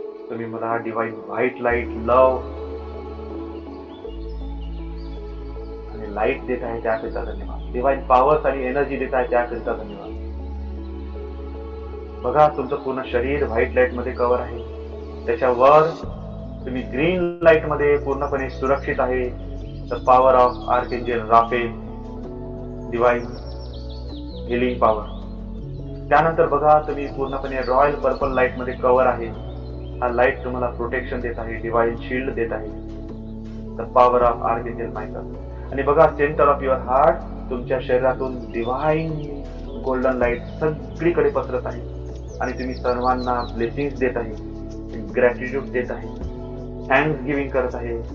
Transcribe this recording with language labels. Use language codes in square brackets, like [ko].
[mr] तुम्ही मला divine white light, love light देत आहे त्याकरिता धन्यवाद. डिवाइन पॉवर्स आणि एनर्जी देत आहे त्याकरिता धन्यवाद. बघा तुमचं पूर्ण शरीर व्हाईट लाईट मध्ये कव्हर आहे. त्याच्यावर तुम्ही ग्रीन लाईट मध्ये पूर्णपणे सुरक्षित आहे. [en] The power of archangel Raphael, divine healing power. [mr] त्यानंतर बघा तुम्ही पूर्णपणे रॉयल पर्पल लाईट मध्ये कव्हर आहे. हा लाईट तुम्हाला प्रोटेक्शन देत आहे, डिवाइन शील्ड देत आहे. [en] The power of archangel Michael. [mr] आणि बघा [en] centre of your heart, [mr] तुमच्या शरीरातून डिवाइन गोल्डन लाईट सगळीकडे पसरत आहे आणि तुम्ही सर्वांना ब्लेसिंग्स देत आहे, ग्रॅटिट्यूड देत आहे, थँक्स गिव्हिंग करत आहे.